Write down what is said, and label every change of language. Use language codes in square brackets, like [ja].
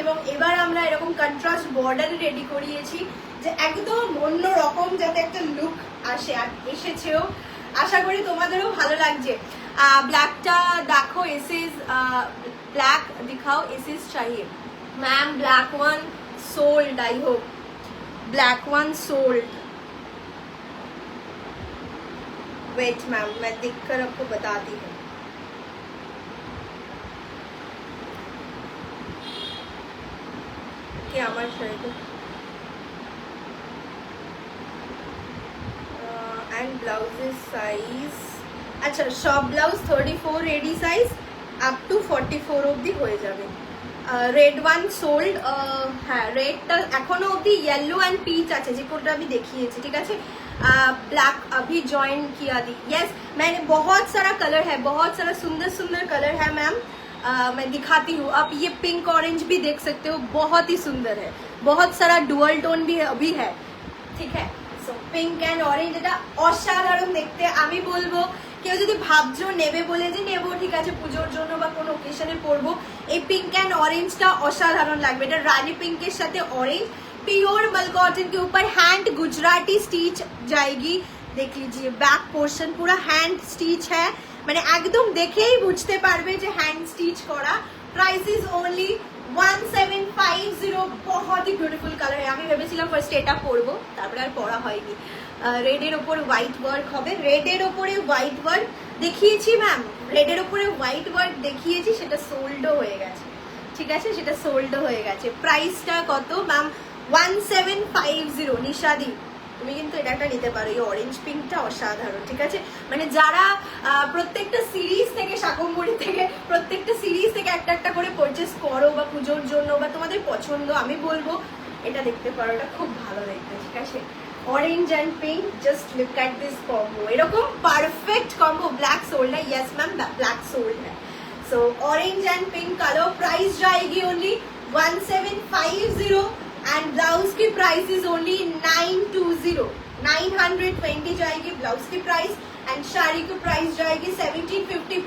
[bn] এবং এবার আমরা এরকম কন্ট্রাস্ট বর্ডার রেডি করিয়েছি যে একদম অন্য রকম যাতে একটা লুক আসে, আর এসেছেও। আশা করি তোমাদেরও ভালো লাগছে। ব্ল্যাকটা দেখো, এসএস ব্ল্যাক দিখাও, এসএস [hi] चाहिए ma'am. [en] Black one sold, I hope black one sold. [hi] Wait ma'am, मैं दिखकर आपको बताती हूँ। क्या हमारे शर्ट एंड ब्लाउजेस साइज, अच्छा [bn] সব blouse 34 ready size up to 44 অবধি হয়ে যাবে। রেড ওয়ান সোল্ড, হ্যাঁ রেডটা এখনো অবধি, येलो एंड पीच আছে যে কোনটা আমি দেখিয়েছি, ঠিক আছে। [hi] ब्लैक अभी ज्वाइन किया दी, यस मैंने, बहुत सारा कलर है, बहुत सारा सुंदर सुंदर कलर है मैम। मैं दिखाती हूँ, आप ये पिंक ऑरेंज भी देख सकते हो, बहुत ही सुंदर है, बहुत सारा डुअल टोन भी अभी है, ठीक है। [en] so pink and orange [bn] এটা অসাধারণ দেখতে। আমি বলবো কেউ যদি ভাবছো নেবে বলে যে নেবো, ঠিক আছে পুজোর জন্য বা কোনো ওকেশনে পরবো, এই পিঙ্ক एंड ऑरेंजটা অসাধারণ লাগবে। এটা রানী পিঙ্কের সাথে [hi] ऑरेंज, प्योर मल कॉटन के ऊपर हैंड गुजराती स्टिच जाएगी। देख लीजिए बैक पोर्शन पूरा हैंड स्टिच है, [bn] মানে একদম দেখেই বুঝতে পারবে যে হ্যান্ড স্টিচ করা। Price is only 1750। [hi] बहुत ही ब्यूटीफुल कलर है। [bn] আমি ভেবেছিলাম ফার্স্ট এটা পরবো, তারপরে আর পরা হয়নি। রেডের ওপর হোয়াইট ওয়ার্ক হবে, রেডের ওপরে হোয়াইট ওয়ার্ক দেখিয়েছি ম্যাম, রেডের ওপরে হোয়াইট ওয়ার্ক দেখিয়েছি, সেটা সোল্ডও হয়ে গেছে, ঠিক আছে, সেটা সোল্ডও হয়ে গেছে। প্রাইসটা কত ম্যাম? 1750। নিশাদি তুমি কিন্তু এটা একটা নিতে পারো, এই অরেঞ্জ পিঙ্কটা অসাধারণ, ঠিক আছে। মানে যারা প্রত্যেকটা সিরিজ থেকে, শাকম্বরী থেকে প্রত্যেকটা সিরিজ থেকে একটা একটা করে পারচেস করো বা পুজোর জন্য বা তোমাদের পছন্দ, আমি বলবো এটা দেখতে পারো, এটা খুব ভালো দেখতে, ঠিক আছে। [en] orange and pink, just look at this combo, [bn] এরকম পারফেক্ট কম্বো। [hi] ব্ল্যাক सोल्ड है, यस मैम ब्लैक सोल्ड है। सो orange and pink colour, price जाएगी ओनली 1750 एंड ब्लाउज की प्राइस इज ओनली 920, 920 जाएगी ब्लाउज की प्राइस, एंड साड़ी की प्राइस जाएगी 1750।